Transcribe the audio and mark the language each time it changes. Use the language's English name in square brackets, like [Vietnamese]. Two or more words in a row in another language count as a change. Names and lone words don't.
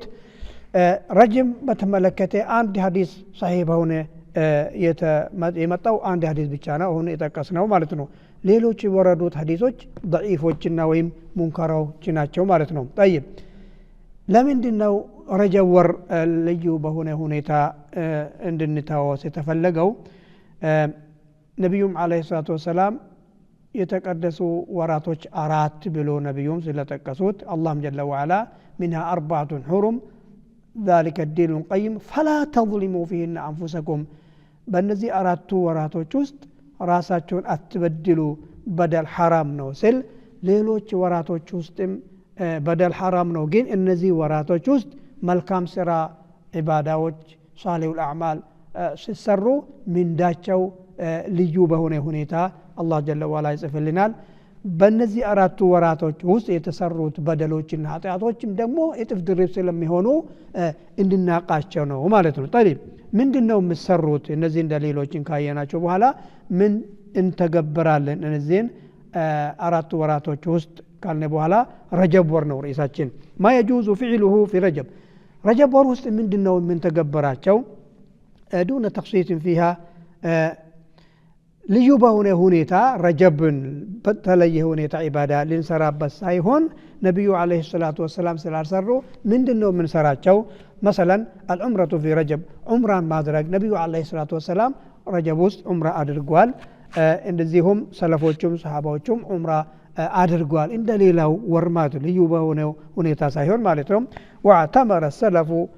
[Amharic] ረጅም በተመለከተ አንድ ሐዲስ ሰሂህ በሆነ የመጣው አንድ ሐዲስ ብቻ ነው አሁን የጠቀስነው ማለት ነው። ሌሎች የወረዱት ሐዲሶች ضعيفዎችና ወይም ሙንከራዎች ናቸው ማለት ነው። طيب ለምንድነው ረጀብ ወር ልዩ በሆነ ሁኔታ እንድንታወስ የተፈለገው? ነብዩም [Arabic] عليه الصلاة والسلام [Amharic] የተቀደሱ ወራቶች አራት ብሎ ነብዩም ስለጠቀሱት አላህም [Arabic] جل وعلا منها 4 حرم ذلك الدين القيم فلا تظلموا فيهن أنفسكم [Amharic] በእነዚህ አራቱ ወራቶች ውስጥ ራሳቸውን አትበድሉ በደል ሐራም ነው ስል ሌሎች ወራቶች ውስጥም በደል ሐራም ነው፣ ግን እነዚህ ወራቶች ውስጥ መልካም ስራ ኢባዳዎች [Arabic] صالح الأعمال [Amharic] ሲሰሩ ምንዳቸው ልዩ በሆነ ሁኔታ አላህ [Arabic] جل وعلا [Amharic] ይጽፍልናል። በእነዚህ አራቱ ወራቶች ውስጥ የተሰሩት በደሎችና ኃጢአቶችም ደግሞ እጥፍ ድርብ ስለሚሆኑ እንድናቃቸው ነው ማለት ነው። طيب ምንድነው የሚሰሩት? እነዚህ ደሊሎችን ካየናቸው በኋላ ምን እንተገብራለን እነዚህን አራቱ ወራቶች ውስጥ ካልነ በኋላ ረጀብ ወር ነው ርዕሳችን። [Arabic] ما يجوز فعله في رجب [Amharic] ረጀብ ወር ውስጥ ምንድነው የምንተገብራቸው? [Arabic] دون تخصيص فيها [Amharic] ልዩ በሆነ ሁኔታ ረጀብን በተለየ ሁኔታ ዒባዳ ልንሰራበት ሳይሆን ነብዩ [Arabic] عليه الصلاة والسلام [Amharic] ስላልሰሩ ምንድነው የምንሰራቸው? [Arabic] مثلا العمرة في رجب [Amharic] ዑምራን ማድረግ ነብዩ [Arabic] عليه الصلاة والسلام [Amharic] ረጀብ ውስጥ ዑምራ አድርጓል። እንደዚሁም ሰለፎቹም ሰሃባዎቹም ዑምራ አድርጓል። እንደሌላው ወር ማለት ልዩ በሆነ ሁኔታ ሳይሆን ማለት ነው። [Arabic] واعتمر السلف